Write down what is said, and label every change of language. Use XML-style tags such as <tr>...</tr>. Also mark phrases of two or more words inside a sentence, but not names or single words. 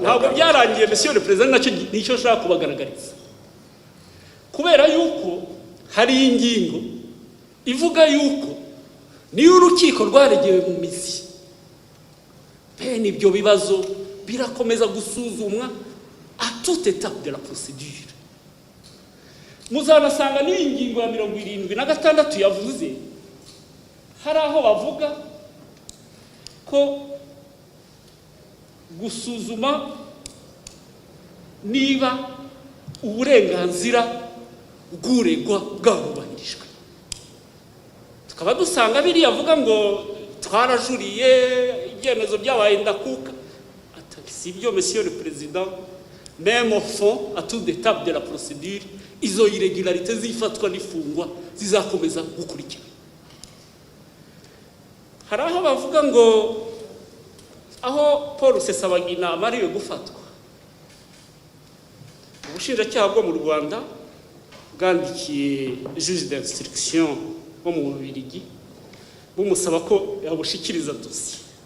<rw>Ntabwo byarangiye</rw> <fr>Monsieur le Président,</fr> <rw>nacyo nicyo nshaka kubagaragariza, kubera yuko hari ingingo ivuga yuko niyo urukiko rwaregewe mu mizi bene ibyo bibazo birakomeza gusuzumwa</rw> <fr>à toute étape de la procédure.</fr> <rw>Muzanasanga n'iyi ngingo ya 76 yavuze hari aho bavuga ko gusuzuma niba uburenganzira bw'uregwa bwarubahirijwe. Tukaba dusanga biriya avuga ngo twarajuriye ibyemezo byabaye ndakuka. Si byo</rw> <fr>Monsieur le Président, même au fond à toute étape de la procédure</fr> <rw>izo irregularités zifatwa n'ifungwa zizakomeza gukurikira. Hari aho bavuga ngo aho Paul Rusesabagina amariwe gufatwa, ubushinjacyaha bwo mu Rwanda bwandikiye</rw> <fr>juge d'instruction</fr> <rw>wo mu Bubiligi bumusaba ko yabushikiriza dosiye.</rw>